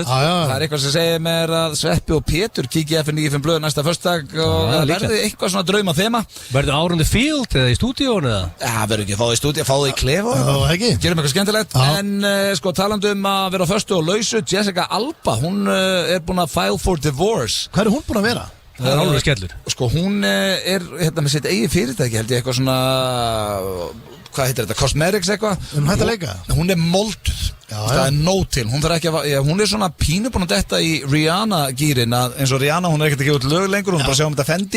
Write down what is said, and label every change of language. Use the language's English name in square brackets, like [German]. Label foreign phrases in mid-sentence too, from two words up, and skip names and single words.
[Icelandic] Það eitthvað sem segir mér að Sveppi og Pétur kíkja F9 blöð næsta föstudag og það verði eitthvað svona drauma þema. Verður [English] Out on the Field [Icelandic] eða í stúdíónu eða? Já, verður ekki að fá það í stúdíó, fá það í klefa. Gerum eitthvað skemmtilegt. En talandi að vera á föstu og lausu, Jessica Alba, hún búin að [English] file for divorce. [Icelandic] Hvað hún búin að vera? Það alveg skellur. Hún með sitt eigið fyrirtæki, held ég, eitthvað svona, hvað heitir þetta, cosmetics eitthvað. Hægt að leika? Hún molduð, það nóg til. Hún þarf ekki að, hún svona pínu búin að detta í Rihanna-gýrin, eins og Rihanna, hún ekkert að gefa út lög lengur, hún bara sjá þetta Fendi.